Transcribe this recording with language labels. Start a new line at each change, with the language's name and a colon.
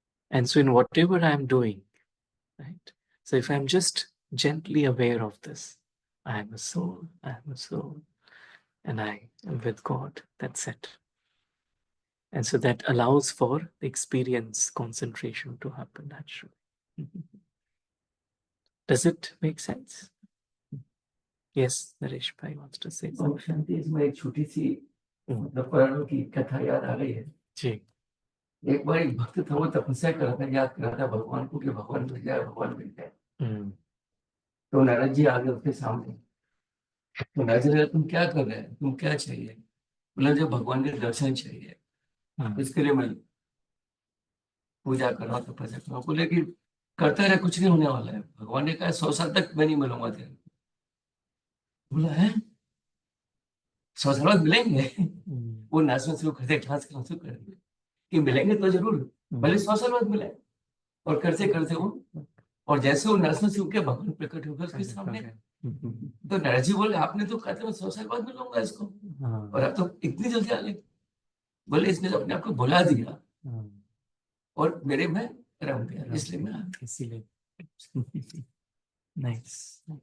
English: And so in whatever I'm doing, right? So if I'm just gently aware of this, I am a soul, and I am with God, that's it. And so that allows for the experience concentration to happen naturally. Does it make sense? Yes, Naresh Bhai wants to say something.
Hindi: शांति, इसमें एक छोटी सी मतलब पुराणों की कथा याद आ गई है जी। एक बार एक भक्त था, वो तपस्या कर रहा था, याद कर रहा था भगवान को कि भगवान मिल जाए, भगवान मिल जाए। तो नारद जी आ गए उसके सामने। तो नारद जी ने, तुम क्या कर रहे हैं, तुम क्या चाहिए? बोला, जब भगवान के दर्शन चाहिए, इसके लिए मैं पूजा कर रहा हूँ, तपस्या कर रहा हूँ। बोले कि करते रहे, कुछ नहीं होने वाला है। भगवान ने कहा 100 साल तक मैं नहीं मिलूंगा तेरे। बोला, है 100 साल बाद मिलेंगे? वो नाचना शुरू कर दिया, डांस करना शुरू कर दिया कि मिलेंगे तो जरूर, भले 100 साल बाद मिले। और करते करते वो, और जैसे वो नाचना शुरू किया, भगवान प्रकट हो गए उसके सामने। तो नारद जी बोले, आपने तो कहा था मैं 100 साल बाद मिलूंगा इसको, और अब तो इतनी जल्दी आ गए। बोले, इसने अपने आप को बुला दिया और मेरे में रम गया, इसलिए मैं आ गया। इसीलिए nice.